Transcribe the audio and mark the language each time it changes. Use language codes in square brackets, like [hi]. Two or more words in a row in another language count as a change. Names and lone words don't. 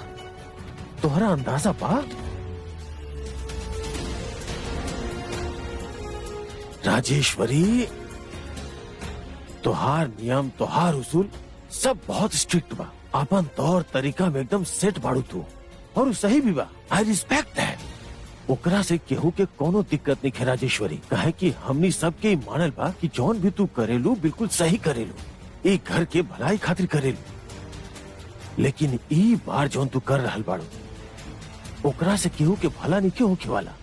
[bho] तोहरा अंदाजा बा? राजेश्वरी, तोहार नियम, तोहार उसूल सब बहुत स्ट्रिक्ट बा। अपन तौर तरीका में एकदम सेट बाड़ू तू, और सही भी बा। [en] I respect that. [bho] ओकरा से केहू के कोनो दिक्कत नहीं है राजेश्वरी। कहे कि हमनी सबके मानल बा कि जौन भी तू करेलू बिल्कुल सही करेलू, एक घर के भलाई खातिर करेलू। लेकिन ई बार जौन तू कर रहल बाड़ू ओकरा से केहू के भला नहीं क्यों होके वाला।